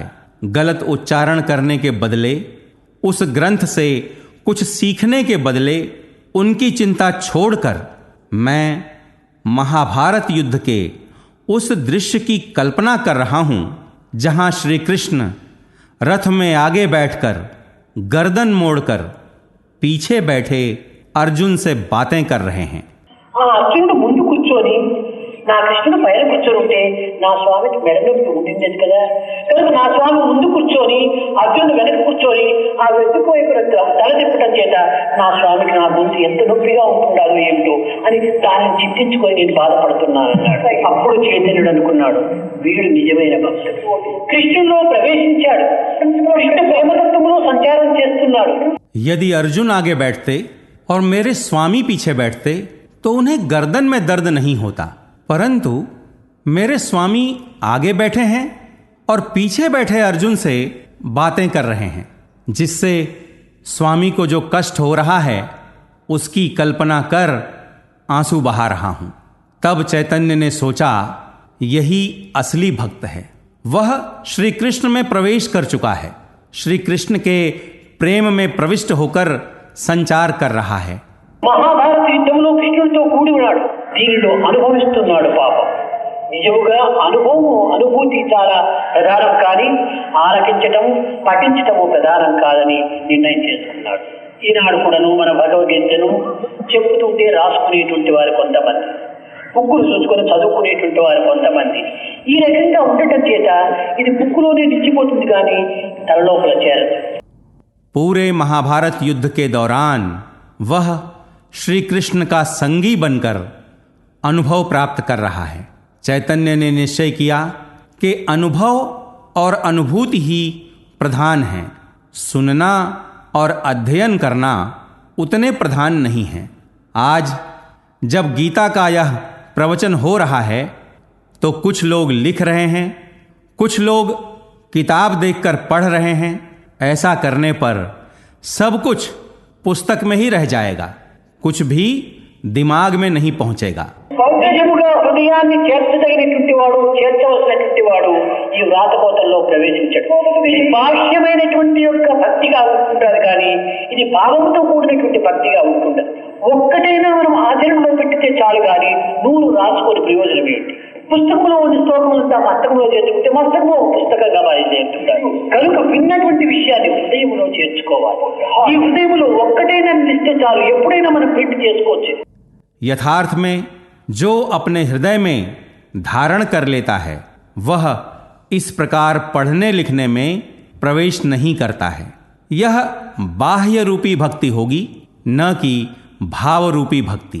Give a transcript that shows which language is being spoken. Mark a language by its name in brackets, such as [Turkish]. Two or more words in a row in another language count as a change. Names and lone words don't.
[Hindi] गलत उच्चारण करने के बदले, उस ग्रंथ से कुछ सीखने के बदले उनकी चिंता छोड़कर मैं महाभारत युद्ध के उस दृश्य की कल्पना कर रहा हूं जहां श्री कृष्ण रथ में आगे बैठकर गर्दन मोड़कर पीछे बैठे अर्जुन से बातें कर रहे हैं। [Telugu] అర్జునుడు ముందు కూర్చొని నా కృష్ణుడు పైన కూర్చొని ఉంటే నా స్వామికి మెడ నొప్పి ఉండింది కదా, కనుక నా స్వామి ముందు కూర్చొని అర్జునుడు వెనక కూర్చొని ఆ వెతుకువైపు తల తిప్పడం చేత నా స్వామికి నా గొంతు ఎంత నొప్పిగా ఉంటుండాలో ఏమిటో అని దాన్ని చింతించుకొని నేను బాధపడుతున్నాను అన్నాడు. అప్పుడు చైతన్యుడు అనుకున్నాడు, వీడు నిజమైన భక్తుడు, కృష్ణుల్లో ప్రవేశించాడు, కృష్ణ ప్రేమతత్వంలో సంచారం చేస్తున్నాడు. [Hindi] यदि अर्जुन आगे बैठते और मेरे स्वामी पीछे बैठते तो उन्हें गर्दन में दर्द नहीं होता, परंतु मेरे स्वामी आगे बैठे हैं और पीछे बैठे अर्जुन से बातें कर रहे हैं, जिससे स्वामी को जो कष्ट हो रहा है उसकी कल्पना कर आंसू बहा रहा हूं। तब चैतन्य ने सोचा, यही असली भक्त है। वह श्री कृष्ण में प्रवेश कर चुका है, श्री कृष्ण के प्रेम में प्रविष्ट होकर संचार कर रहा है। [Telugu] మహాభారత యుద్ధంలో కృష్ణుడితో కూడి ఉన్నాడు, దీనిలో అనుభవిస్తున్నాడు పాపం. నిజముగా అనుభూతి చాలా ప్రధానం, కానీ ఆలకించటము పఠించటము ప్రధానం కాదని నిర్ణయం చేసుకున్నాడు. ఈనాడు కూడాను మన భగవద్గీతను చెప్పుతుంటే రాసుకునేటువంటి వారు కొంతమంది, బుక్కులు చూసుకొని చదువుకునేటువంటి వారు కొంతమంది. ఈ రకంగా ఉండటం చేత ఇది బుక్కులోనే నిలిచిపోతుంది కానీ తలలోపల చేరదు. [Hindi] पूरे महाभारत युद्ध के दौरान वह श्री कृष्ण का संगी बनकर अनुभव प्राप्त कर रहा है। चैतन्य ने निश्चय किया कि अनुभव और अनुभूति ही प्रधान हैं, सुनना और अध्ययन करना उतने प्रधान नहीं हैं। आज जब गीता का यह प्रवचन हो रहा है तो कुछ लोग लिख रहे हैं, कुछ लोग किताब देखकर पढ़ रहे हैं। ऐसा करने पर सब कुछ पुस्तक में ही रह जाएगा, कुछ भी दिमाग में नहीं पहुंचेगा। [Telugu] సౌందర్యముగా హృదయాన్ని చేర్చదగినటువంటి వాడు, చేర్చవలసినటువంటి వాడు ఈ వ్రాతపోతల్లో ప్రవేశించడు. ఇది బాహ్యమైనటువంటి యొక్క భక్తిగా ఉంటుంటారు, కానీ ఇది భావముతో కూడినటువంటి భక్తిగా ఉంటుండదు. ఒక్కటైనా మనం ఆచరణలో పెట్టితే చాలు, కానీ నూరు రాసుకొని ప్రయోజనం ఏంటి? పుస్తకంలో ఉన్న శ్లోకములంతా మస్తకంలో చేర్చుకుంటే మస్తకంలో పుస్తకంగా బయలుదేరుతుంటారు. కనుక విన్నటువంటి విషయాన్ని హృదయంలో చేర్చుకోవాలి. ఈ హృదయంలో ఒక్కటైనా నిలిస్తే చాలు, ఎప్పుడైనా మనం ప్రింట్ చేసుకోవచ్చు. [Hindi] यथार्थ में जो अपने हृदय में धारण कर लेता है वह इस प्रकार पढ़ने लिखने में प्रवेश नहीं करता है। यह बाह्य रूपी भक्ति होगी, न कि भाव रूपी भक्ति।